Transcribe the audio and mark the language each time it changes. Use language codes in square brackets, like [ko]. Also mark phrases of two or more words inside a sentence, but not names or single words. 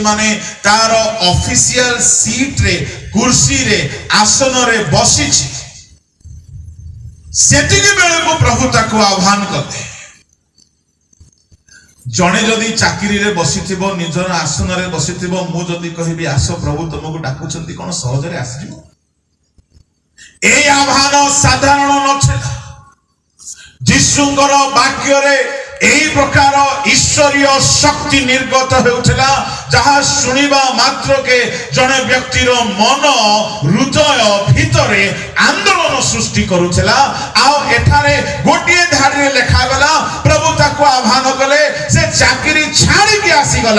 [or] ମାନେ ତାର ଅଫିସିଆଲ ସିଟରେ, କୁର୍ସିରେ, ଆସନରେ ବସିଛି। ସେତିକି ବେଳକୁ ପ୍ରଭୁ ତାକୁ ଆହ୍ୱାନ କଲେ। ଜଣେ ଯଦି ଚାକିରିରେ ବସିଥିବ, ନିଜର ଆସନରେ ବସିଥିବ, ମୁଁ ଯଦି କହିବି ଆସ ପ୍ରଭୁ ତମକୁ ଡାକୁଛନ୍ତି, କଣ ସହଜରେ ଆସିଯିବ? ଏହି ଆହ୍ୱାନ ସାଧାରଣ নଥିଲା। ଯୀଶୁଙ୍କର ବାକ୍ୟରେ ଏହି ପ୍ରକାର ଈଶ୍ୱରୀୟ ଶକ୍ତି ନିର୍ଗତ ହେଉଥିଲା, ଯାହା ଶୁଣିବା ମାତ୍ରକେ ଜଣେ ବ୍ୟକ୍ତିର ମନ ହୃଦୟ ଭିତରେ ଆନ୍ଦୋଳନ ସୃଷ୍ଟି କରୁଥିଲା। ଆଉ ଏଠାରେ ଗୋଟିଏ ଧାଡ଼ିରେ ଲେଖାଗଲା, ପ୍ରଭୁ ତାକୁ ଆହ୍ୱାନ କଲେ, ସେ ଚାକିରି ଛାଡ଼ିକି ଆସିଗଲା।